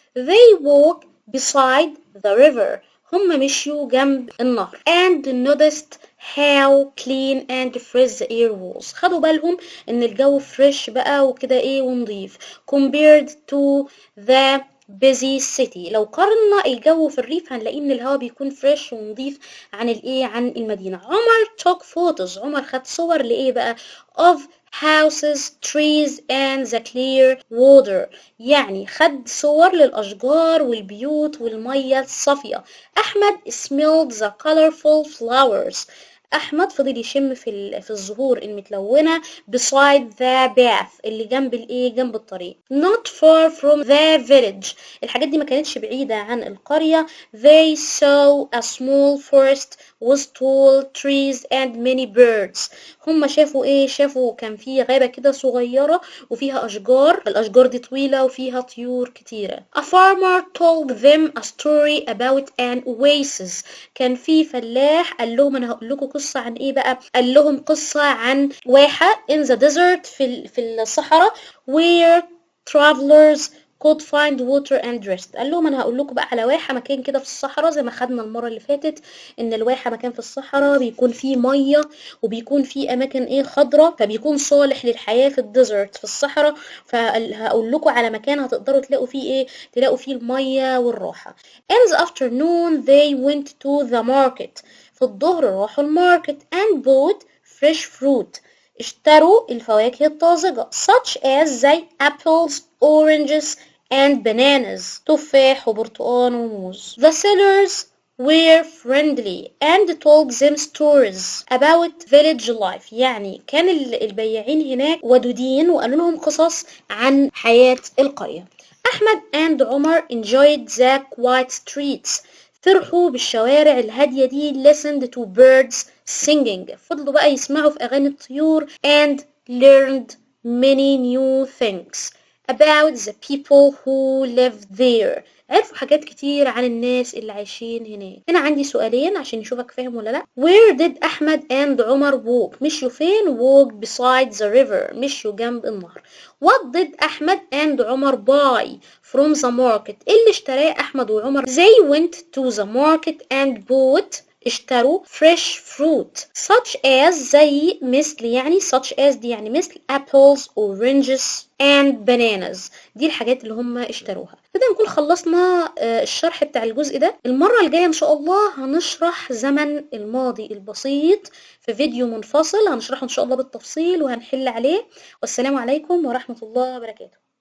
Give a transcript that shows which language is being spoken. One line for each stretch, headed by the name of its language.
English: They walked beside the river.
Arabic: هم مشيوا جنب النهر.
English: And noticed how clean and fresh the air was.
Arabic: خدوا بالهم ان الجو فريش بقى وكده ايه ونضيف.
English: Compared to the busy city.
Arabic: لو قارنا الجو في الريف هنلاقي ان الهواء بيكون فريش ونضيف عن المدينة.
English: Omar took photos.
Arabic: عمر خد صور لإيه بقى
English: of houses, trees and the clear water.
Arabic: يعني خد صور للأشجار والبيوت والمية الصافية.
English: Ahmed smelled the colorful flowers.
Arabic: أحمد فضل يشم في الزهور المتلونة
English: beside the path
Arabic: اللي جنب الطريق.
English: Not far from the village.
Arabic: الحاجات دي ما كانتش بعيدة عن القرية.
English: They saw a small forest with tall trees and many birds.
Arabic: هم شافوا كان في غابة كده صغيرة وفيها أشجار. الأشجار دي طويلة وفيها طيور كتيرة.
English: A farmer told them a story about an oasis.
Arabic: كان في فلاح قال لهم أنا هقول لكم قصة عن إيه بقى؟ قال لهم قصة عن واحة
English: in the desert
Arabic: في الصحراء
English: where travelers could find water and rest.
Arabic: قال لهم انا هقول لكم بقى على واحة مكان كده في الصحراء زي ما خدنا المرة اللي فاتت ان الواحة مكان في الصحراء بيكون فيه مية وبيكون فيه اماكن خضرة فبيكون صالح للحياة في الديزرت في الصحراء. فهقول لكم على مكان هتقدروا تلاقوا فيه المية والراحة.
English: In the afternoon they went to the market.
Arabic: في الظهر راحوا الماركت
English: and bought fresh fruit.
Arabic: اشتروا الفواكه الطازجة
English: such as the apples, oranges and bananas.
Arabic: تفاح وبرتقال وموز.
English: The sellers were friendly and told them stories about village life.
Arabic: يعني كان البياعين هناك ودودين وقالوا لهم قصص عن حياة القرية.
English: Ahmed and Omar enjoyed the quiet streets.
Arabic: فرحوا بالشوارع الهادية دي.
English: listened to birds singing.
Arabic: فضلوا بقى يسمعوا في أغاني الطيور
English: and learned many new things about the people who live there.
Arabic: عرفوا حاجات كتير عن الناس اللي عايشين هناك. هنا عندي سؤالين عشان نشوفك فاهم ولا لا.
English: Where did Ahmed and Omar walk؟
Arabic: مشيوا فين؟
English: walk beside the river.
Arabic: مشيوا جنب النهر.
English: What did Ahmed and Omar buy from the market؟
Arabic: اللي اشتراه أحمد وعمر.
English: They went to the market and bought. اشتروا fresh fruit such as زي such as
Arabic: دي يعني مثل
English: apples, oranges and bananas.
Arabic: دي الحاجات اللي هم اشتروها. كده نكون خلصنا الشرح بتاع الجزء ده. المرة الجاية ان شاء الله هنشرح زمن الماضي البسيط في فيديو منفصل هنشرحه ان شاء الله بالتفصيل وهنحل عليه. والسلام عليكم ورحمة الله وبركاته.